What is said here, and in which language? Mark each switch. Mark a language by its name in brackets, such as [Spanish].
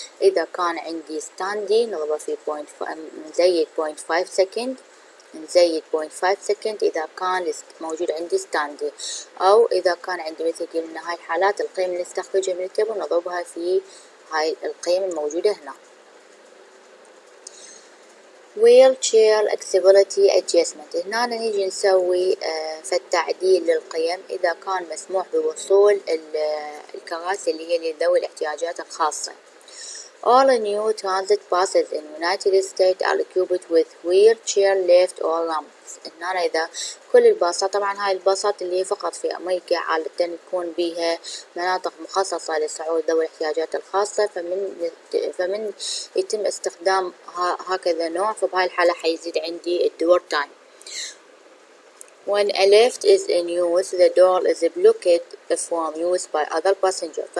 [Arabic] إذا كان عندي ستاندي نضربها في نزيد 0.5 سكند، نزيد 0.5 سكند إذا كان موجود عندي ستاندي، أو إذا كان عندي مثل قلنا هاي الحالات القيم اللي نستخرجها من التيبل نضربها في هاي القيم الموجودة هنا. [English] wheelchair accessibility adjustment، [Arabic] هنا نيجي نسوي فالتعديل للقيم إذا كان مسموح بوصول الكراسي اللي هي لذوي الاحتياجات الخاصة. [English] All new transit buses in United States are equipped with wheelchair lift or ramps. [Arabic] هنا إذا كل الباصات، طبعا هاي الباصات اللي فقط في أمريكا عادة يكون بها مناطق مخصصة لصعود ذوي الاحتياجات الخاصة، فمن يتم استخدام هكذا نوع، فبهاي الحالة حيزيد عندي الدور تايم. [English] When a lift is in use, the door is blocked from use by other passengers.